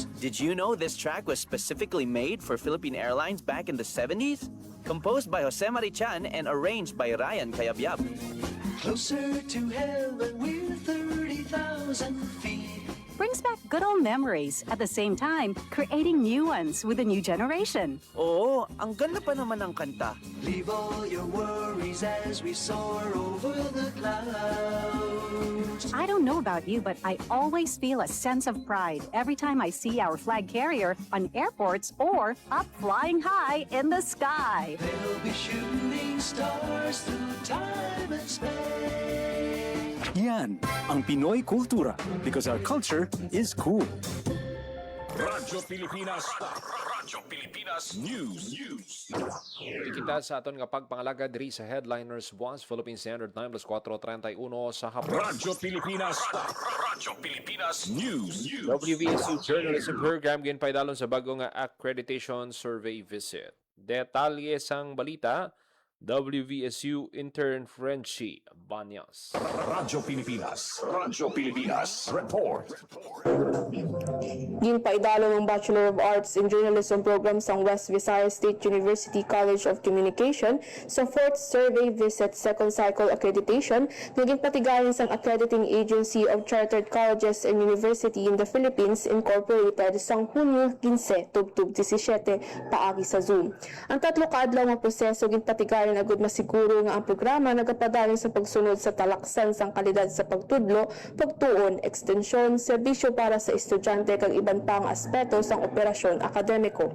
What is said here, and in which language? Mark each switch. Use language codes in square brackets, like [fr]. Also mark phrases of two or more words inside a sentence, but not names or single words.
[en] Did you know this track was specifically made for Philippine Airlines back in the 70s? Composed by Jose Marichan and arranged by Ryan Cayabyab. Closer to heaven with 30,000 feet. Brings back good old memories, at the same time, creating new ones with a new generation. [tl] Oo, ang ganda pa naman ng kanta. [en] Leave all your worries as we soar over the clouds. I don't know about you, but I always feel a sense of pride every time I see our flag carrier on airports or up flying high in the sky. They'll be shooting stars through time and space. [tl] Yan ang Pinoy Kultura [en] because our culture is cool. [tl] Radyo Pilipinas. Radyo Pilipinas News. [hil] Ikita sa aton nga pagpangalaga diri sa Headliners Boss, Philippine Standard Time, plus 4:31 sa hapon. Radyo Pilipinas. Radyo Pilipinas News. WVSU Journalism Program ginpaydalon sa bagong nga accreditation survey visit. Detalye sang balita, WVSU Intern Frenchie Banyas. Radyo Pilipinas. Radyo Pilipinas. Report. Ginpaidalo ng Bachelor of Arts in Journalism program sa West Visayas State University College of Communication sa 4th Survey Visit Second Cycle Accreditation na ginpatigayon sa Accrediting Agency of Chartered Colleges and University in the Philippines Incorporated sa Hunyo 15, tubtub 17, paagi sa Zoom. Ang 3 kaadlaw nga proseso ginpatigayon bahin agud masiguro nga ang programa nagapadalin sa pagsunod sa talaksan sang kalidad sa pagtudlo, pagtuon, ekstensyon, serbisyo para sa estudyante kag iban pang aspeto sang operasyon akademiko.